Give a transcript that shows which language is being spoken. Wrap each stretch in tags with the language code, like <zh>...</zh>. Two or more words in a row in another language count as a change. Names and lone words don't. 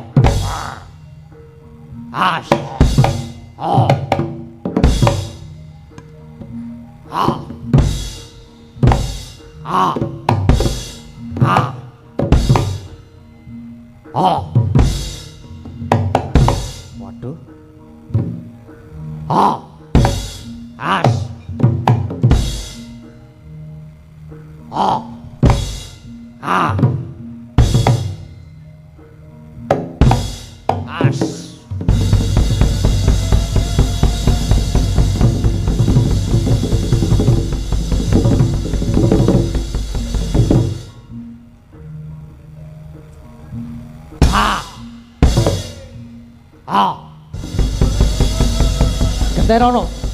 <jv>As. Oh. Ah. Ah. Ah. Oh. Waduh. Oh. As. Oh. Ah. As. Ah. Ah. Genterono.</jv>